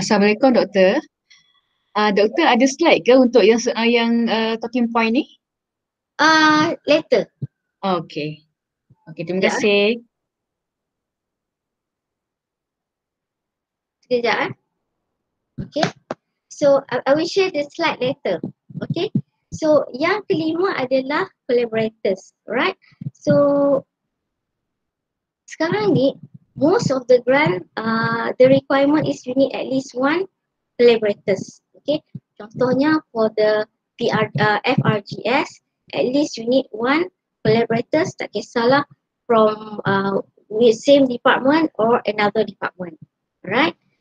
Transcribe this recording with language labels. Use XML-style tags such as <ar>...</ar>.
<ms>Assalamualaikum doktor. Doktor ada slide ke untuk yang talking point ni?</ms> <en>later.</en> <ms>Okay. Okay, terima kasih. Sekejap. Okay.</ms> <en>So I will share the slide later. Okay.</en> <ms>So yang kelima adalah collaborators, right?</ms> <en>So sekarang ni most of the grant the requirement is you need at least one collaborators. Okay. Contohnya for the FRGS, at least you need one collaborators, tak kisahlah from with same department or another department. Right?</en>